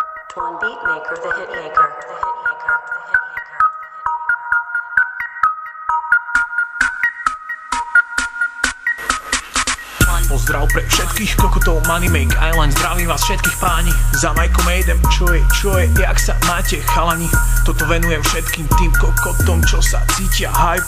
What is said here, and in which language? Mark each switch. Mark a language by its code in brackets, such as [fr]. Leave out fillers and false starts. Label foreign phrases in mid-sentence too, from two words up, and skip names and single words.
[en] Twan Beatmaker, the hitmaker, the hitmaker, the hitmaker. [sk] Pozdrav pre všetkých kokotov Money Make Island. Zdravím vás všetkých páni. Za Majkom Aidem, čo je, jak sa máte chalani? Toto venujem všetkým tým kokotom, čo sa cítia hype.